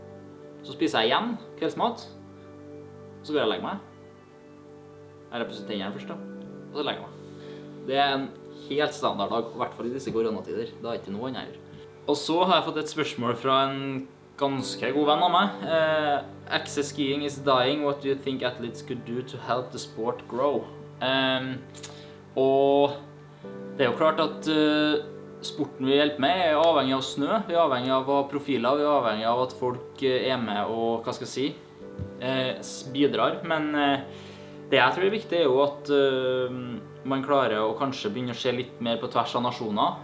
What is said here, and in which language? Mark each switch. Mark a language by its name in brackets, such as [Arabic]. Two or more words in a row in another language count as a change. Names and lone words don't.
[Norwegian] Så spiser jeg igjen kveldsmat. Så går jeg og legger meg. Jeg pusser tennene først da, og så legger jeg meg. Det er en helt standard dag, i hvert fall i disse koronatider. Det er ikke noe annet her. Og så har jeg fått et spørsmål fra en ganske god venn av meg. [English] Access skiing is dying. What do you think athletes could do to help the sport grow? [Norwegian] Og det er jo klart at sporten vi hjelper med er avhengig av snø. Vi er avhengig av profiler. Vi er avhengig av at folk er med og, hva skal jeg si, bidrar. Men det jeg tror er viktig er jo at man klarer å kanskje begynne å se litt mer på tvers av nasjoner.